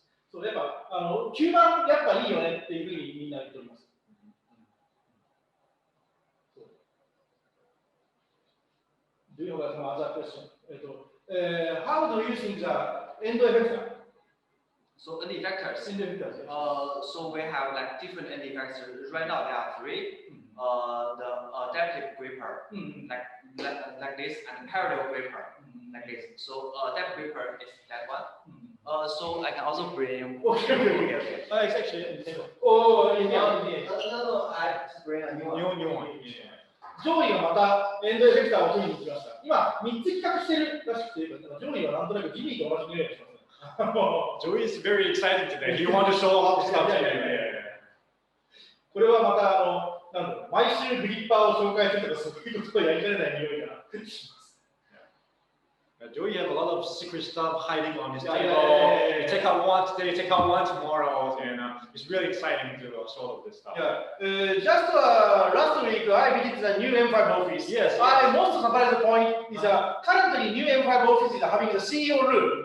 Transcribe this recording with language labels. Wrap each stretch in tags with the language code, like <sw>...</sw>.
<ja>そう、やっぱ、吸盤やっぱいいよねっていうふうにみんな言っております。</ja> <en>Do you have some other question? How do you think the end effector? So end effectors. End effectors. So we have like different end effectors. Right now there are three. The adaptive gripper, like this, and parallel gripper, like this. So adaptive gripper is that one. So I can also bring. Okay. It's actually in the table. Oh, yeah. No, I bring a New one.</en> <ja>ジョーリーがまたエンドエフェクターを取りに行きました。今、3つ企画してるらしくて、ジョーリーはなんとなくジミーと同じ匂いがします。</ja> <en>Joey is very excited today. He wants to show off stuff today.</en> <ja>これはまたなんだろう、毎週グリッパーを紹介するとか、そういうことをやりかねない匂いがします。</ja> <en>Joey has a lot of secret stuff hiding on his table. Yeah. You take out one today, take out one tomorrow, and it's really exciting to show all of this stuff. Yeah. Just last week, I visited the new M5 office. Yes. Most surprising point is currently new M5 office is having the CEO room.</en>